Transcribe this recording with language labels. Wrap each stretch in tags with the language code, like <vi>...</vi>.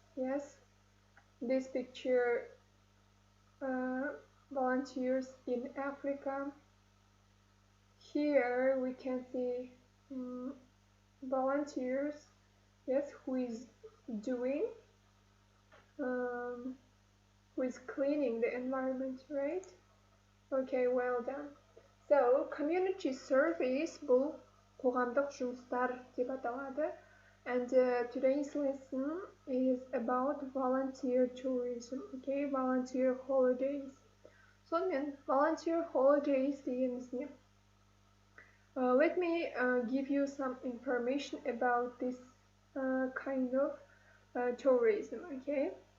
<en>Yes, this picture volunteers in Africa. Here we can see volunteers. Yes, who is doing, who is cleaning the environment, right? Okay, well done. So community service</en> <kk>бұл қоғамдық жұмыстар деп аталады.</kk> <en>And today's lesson is about volunteer tourism, okay? Volunteer holidays.</en> <kk>Sonымен</kk> <en>volunteer holidays</en> <kk>дегеніміз не?</kk> <en>Let me give you some information about this kind of tourism, okay?</en>